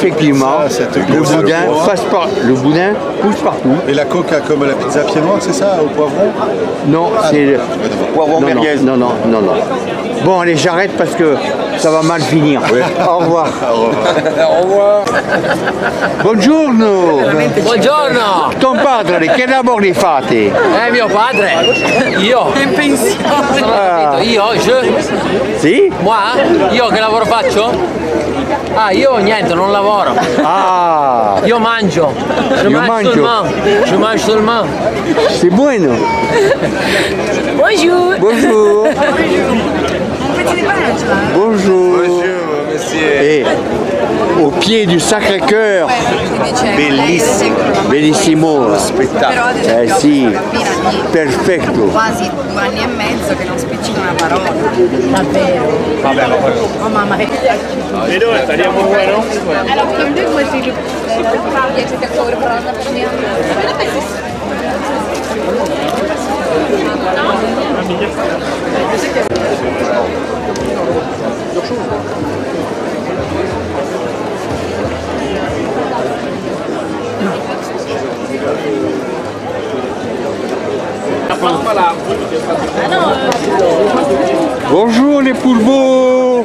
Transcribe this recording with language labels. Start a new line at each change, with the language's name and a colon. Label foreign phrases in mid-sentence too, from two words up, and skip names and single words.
French: effectivement, le boudin pousse partout. Et la coca comme la pizza pied noir, c'est ça, au poivron? Non, c'est le poivron merguez. Non. Bon, allez, j'arrête parce que ça va mal finir. Au revoir. Au revoir.
Italian: Buongiorno. Buongiorno. Ton padre, che lavori fate? Mio padre. Io. Che pensiamo? Io? Sì? Io che lavoro faccio? Io niente, non lavoro. Io mangio.
French: Je mange seulement. C'est bueno. Bonjour. Bonjour. Bonjour. Et au pied du Sacré-Cœur.
Italian: Bellissimo. Bellissimo. Spettacolo. Sì. Perfetto. Quasi 2 anni e mezzo che non spiccica una parola. Davvero. Vabbè, Oh mamma che
French: Et nous,
Spanish: estaríamos buenos.
French: Alors, comme deux, moi j'ai le. Il y a quelqu'un qui aurait parlé de la Bonjour les poulbeaux.